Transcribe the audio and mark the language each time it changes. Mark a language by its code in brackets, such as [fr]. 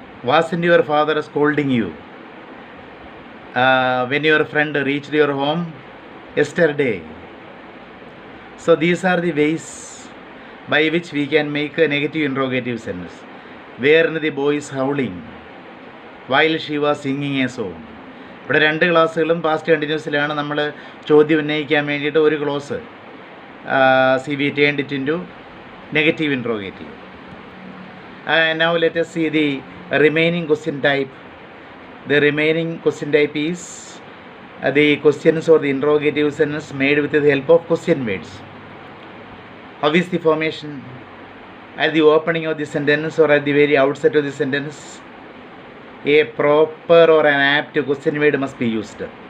[en] Wasn't your father scolding you when your friend reached your home yesterday? So these are the ways by which we can make a negative interrogative sentence. Weren't the boys howling while she was singing a song? [ml] ഇവിടെ രണ്ട് ക്ലാസ്സുകളും past കണ്ടിന്യൂസിലാണ് നമ്മൾ ചോദ്യം ഉന്നയിക്കാൻ വേണ്ടിയിട്ട് ഒരു close [en] we turned it into negative interrogative. Now let us see the remaining question type. The remaining question type is the questions or the interrogative sentence made with the help of question words. How is the formation? At the opening of the sentence or at the very outset of the sentence, a proper or an apt question word must be used.